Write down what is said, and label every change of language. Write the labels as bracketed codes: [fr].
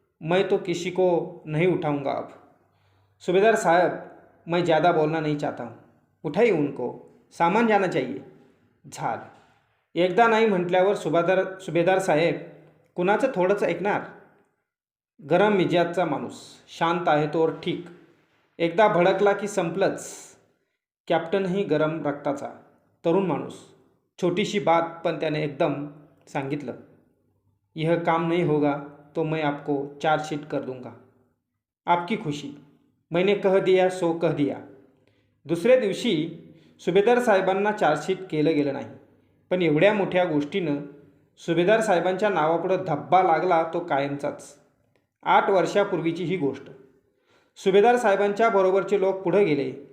[hi] मैं तो किसी को नहीं उठाऊंगा अब. सूबेदार साहब, मैं ज़्यादा बोलना नहीं चाहता हूँ. उठाइए उनको. सामान जाना चाहिए. [mr] झालं. एकदा नाही म्हटल्यावर सुभेदार साहेब कुणाचं थोडंच ऐकणार. गरम मिजाजचा माणूस. शांत आहे तोवर ठीक. एकदा भडकला की संपलंच. कॅप्टनही गरम रक्ताचा, तरुण माणूस. छोटीशी बात पण त्याने एकदम सांगितलं. [hi] यह काम नहीं होगा तो मैं आपको चार्जशीट कर दूंगा. आपकी खुशी. मैंने कह दिया सो कह दिया. [mr] दुसऱ्या दिवशी सुभेदार साहेबांना चार्जशीट केलं गेलं नाही. पण एवढ्या मोठ्या गोष्टीनं सुभेदार साहेबांच्या नावापुढं धब्बा लागला तो कायमचाच. 8 वर्षापूर्वीची ही गोष्ट. सुभेदार साहेबांच्या बरोबरचे लोक पुढे गेले.